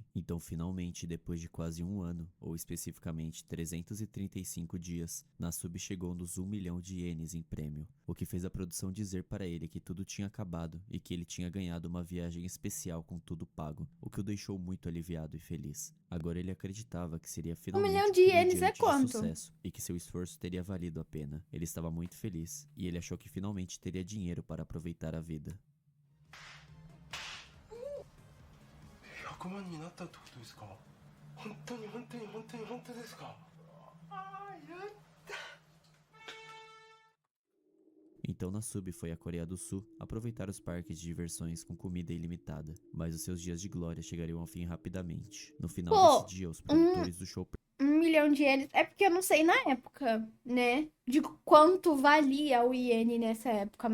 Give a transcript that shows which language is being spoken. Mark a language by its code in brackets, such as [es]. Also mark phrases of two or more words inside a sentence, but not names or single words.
[pt] Então, finalmente, depois de quase um ano, ou especificamente 335 dias, Nasub chegou nos 1 milhão de ienes em prêmio, o que fez a produção dizer para ele que tudo tinha acabado e que ele tinha ganhado uma viagem especial com tudo pago, o que o deixou muito aliviado e feliz. Agora ele acreditava que seria 1 milhão finalmente um de ienes é comediante de quanto? sucesso e que seu esforço teria valido a pena. Ele estava muito feliz e ele achou que finalmente teria dinheiro para aproveitar a vida. [ja] 100 万になったってことですか？本当に本当に本当に本当ですか？ああ、やった。 [pt] Então Nasub foi à Coreia do Sul aproveitar os parques de diversões com comida ilimitada, mas os seus dias de glória chegariam ao fim rapidamente. No final Pô, desse dia, os um, produtores do show 1 milhão de ienes. É porque eu não sei na época, né? De quanto valia o iene nessa época.